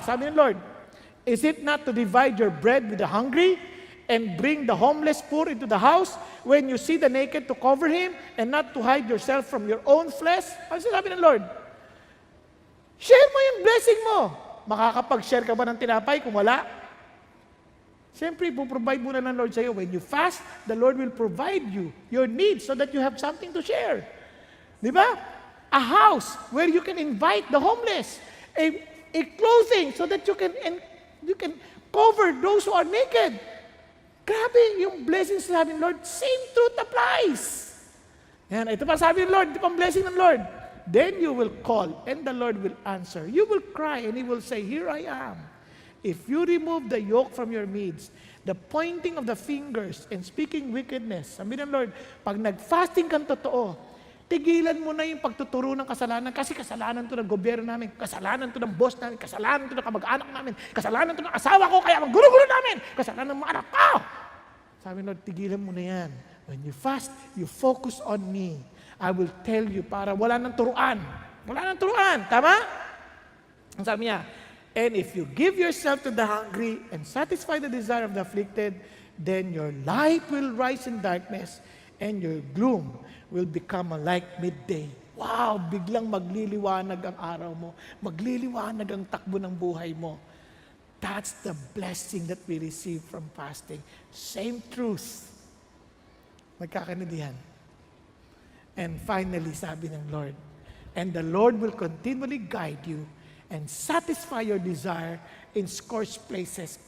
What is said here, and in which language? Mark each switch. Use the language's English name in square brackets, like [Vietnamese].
[Filipino] Sabi ng Lord, [English] is it not to divide your bread with the hungry and bring the homeless poor into the house when you see the naked to cover him and not to hide yourself from your own flesh? [Filipino] Ano sinasabi ng Lord? Share mo yung blessing mo. Makakapag-share ka ba ng tinapay kung wala? Siyempre, provide muna ng Lord sa iyo. [English] When you fast, the Lord will provide you your needs so that you have something to share. [Filipino] Di ba? [English] A house where you can invite the homeless. A clothing so that you can cover those who are naked. [Filipino] Grabe, yung blessings sabi ng Lord, [English] same truth applies. [Filipino] Yan, ito pa sabi ng Lord, ito pang blessing ng Lord. [English] Then you will call, and the Lord will answer. You will cry, and He will say, here I am. If you remove the yoke from your midst, the pointing of the fingers and speaking wickedness, [Filipino] sabi ng Lord, pag nag-fasting kang totoo, tigilan mo na yung pagtuturo ng kasalanan kasi kasalanan to ng gobyerno namin, kasalanan to ng boss namin, kasalanan to ng kamag-anak namin, kasalanan to ng asawa ko, kaya magulo-gulo namin, kasalanan ng mga anak ko. Sabi ng Lord, tigilan mo na yan. [English] When you fast, you focus on me. I will tell you [Filipino] para wala nang turuan. Wala nang turuan. Tama? Ang sabi niya, [English] and if you give yourself to the hungry and satisfy the desire of the afflicted, then your light will rise in darkness and your gloom will become like midday. [Filipino] Wow! Biglang magliliwanag ang araw mo. Magliliwanag ang takbo ng buhay mo. [English] That's the blessing that we receive from fasting. Same truth. [Filipino] Magkakaintindihan. [English] And finally, [Filipino] sabi ng Lord, [English] and the Lord will continually guide you and satisfy your desire in scorched places.